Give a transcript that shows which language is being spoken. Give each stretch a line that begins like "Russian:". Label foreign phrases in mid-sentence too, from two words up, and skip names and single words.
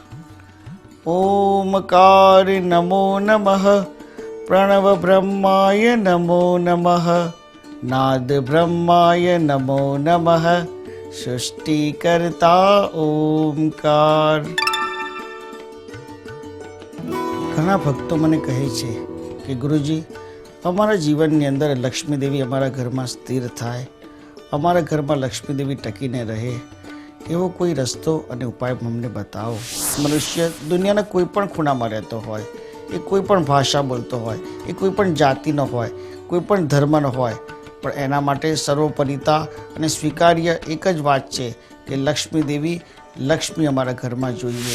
Sanskrit: ओंकार नमो नमः। प्रणव ब्रह्माय नमो नमः। नाद ब्रह्माय नमो नमः। सृष्टिकर्ता ओंकार।
Gujarati: ઘણા ભક્તો મને કહે છે કે ગુરુજી, અમારા જીવનની અંદર લક્ષ્મી દેવી અમારા ઘરમાં સ્થિર થાય, અમારા ઘરમાં લક્ષ્મી દેવી ટકીને રહે, એવો કોઈ રસ્તો અને ઉપાય અમને બતાવો. મનુષ્ય દુનિયાના કોઈ પણ ખૂણામાં રહેતો હોય, એ કોઈ પણ ભાષા બોલતો હોય, એ કોઈ પણ જાતિનો હોય, કોઈ પણ ધર્મનો હોય, પણ એના માટે સર્વોપરિતા અને સ્વીકાર્ય એક જ વાત છે કે લક્ષ્મી દેવી, લક્ષ્મી અમારા ઘરમાં જોઈએ.